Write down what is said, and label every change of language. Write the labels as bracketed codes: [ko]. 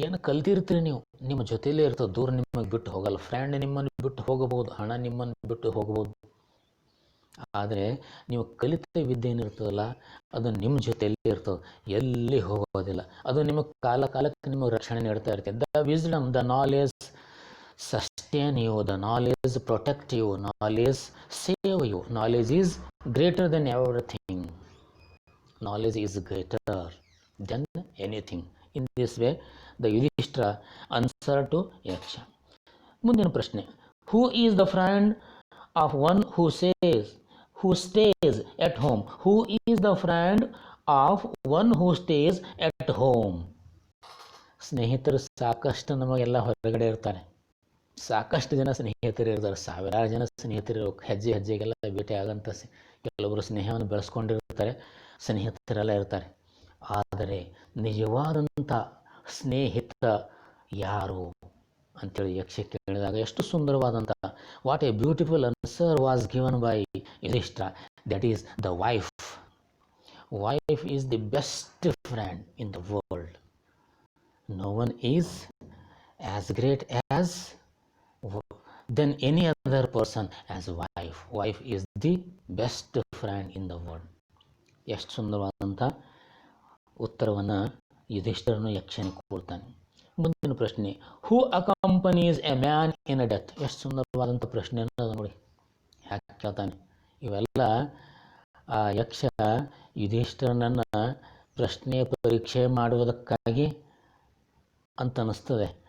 [kn] ಏನು ಕಲ್ತಿರ್ತೀರಿ ನೀವು, ನಿಮ್ಮ ಜೊತೆಲೇ ಇರ್ತದೆ, ದೂರ ನಿಮಗೆ ಬಿಟ್ಟು ಹೋಗಲ್ಲ. ಫ್ರೆಂಡ್ ನಿಮ್ಮನ್ನು ಬಿಟ್ಟು ಹೋಗಬಹುದು, ಹಣ ನಿಮ್ಮನ್ನು ಬಿಟ್ಟು ಹೋಗಬಹುದು, ಆದರೆ ನೀವು ಕಲಿತ ವಿದ್ಯೆ ಏನಿರ್ತದಲ್ಲ ಅದು ನಿಮ್ಮ ಜೊತೆಯಲ್ಲೇ ಇರ್ತದೆ, ಎಲ್ಲಿ ಹೋಗೋದಿಲ್ಲ. ಅದು ನಿಮಗೆ ಕಾಲಕ್ಕೆ ನಿಮಗೆ ರಕ್ಷಣೆ ನೀಡ್ತಾ ಇರ್ತದೆ. [en] The wisdom, the knowledge sustain you, the knowledge protect you, knowledge save you, knowledge is greater than everything, knowledge is greater than anything. In this way the Yudhishthira answered to Yaksha. [kn] ಮುಂದಿನ ಪ್ರಶ್ನೆ, [en] who is the friend of one who stays at home? Who is the friend of one who stays at home? [kn] ಸ್ನೇಹಿತರು ಸಾಕಷ್ಟು ನಮಗೆಲ್ಲ ಹೊರಗಡೆ ಇರ್ತಾರೆ, ಸಾಕಷ್ಟು ಜನ ಸ್ನೇಹಿತರು ಇರ್ತಾರೆ, ಸಾವಿರಾರು ಜನ ಸ್ನೇಹಿತರು ಹೆಜ್ಜೆ ಹೆಜ್ಜೆಗೆಲ್ಲ ಭೇಟಿ ಆಗಂತ ಕೆಲವೊಬ್ಬರು ಸ್ನೇಹವನ್ನು ಬೆಳೆಸ್ಕೊಂಡಿರ್ತಾರೆ, ಸ್ನೇಹಿತರೆಲ್ಲ ಇರ್ತಾರೆ. ಆದರೆ ನಿಜವಾದಂಥ ಸ್ನೇಹಿತ ಯಾರು ಅಂತೇಳಿ ಯಕ್ಷ ಕೇಳಿದಾಗ ಎಷ್ಟು ಸುಂದರವಾದಂಥ [en] What a beautiful answer was given by Yudhishthira, that is the wife. Wife is the best friend in the world. No one is as great as than any other person as wife. Wife is the best friend in the world. [kn] ಎಷ್ಟು ಸುಂದರವಾದಂಥ ಉತ್ತರವನ್ನು ಯುಧಿಷ್ಠಿರನು ಯಕ್ಷನಿಗೆ ಕೊಡ್ತಾನೆ. ಮುಂದಿನ ಪ್ರಶ್ನೆ, [en] Who accompanies a man in a death? [kn] ಎಷ್ಟು ಸುಂದರವಾದಂಥ ಪ್ರಶ್ನೆಯನ್ನು ನೋಡಿ ಯಾಕೆ ಕೇಳ್ತಾನೆ. ಇವೆಲ್ಲ ಆ ಯಕ್ಷ ಯುಧಿಷ್ಠಿರನನ್ನು ಪ್ರಶ್ನೆ ಪರೀಕ್ಷೆ ಮಾಡುವುದಕ್ಕಾಗಿ ಅಂತ ಅನ್ನಿಸ್ತದೆ.